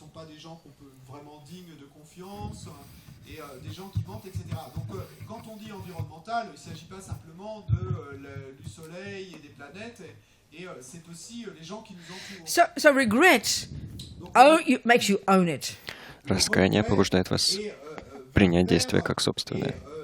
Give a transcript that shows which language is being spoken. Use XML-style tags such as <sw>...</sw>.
<fr>Des gens qu'on peut vraiment dignes de confiance et des gens qui mentent, etc. Donc, quand on dit environnemental, il ne s'agit pas simplement du soleil et des planètes, et c'est aussi les gens qui nous entourent.</fr> <en>So regret makes you own it.</en> <ru>Раскаяние побуждает вас принять действие как собственное.</ru>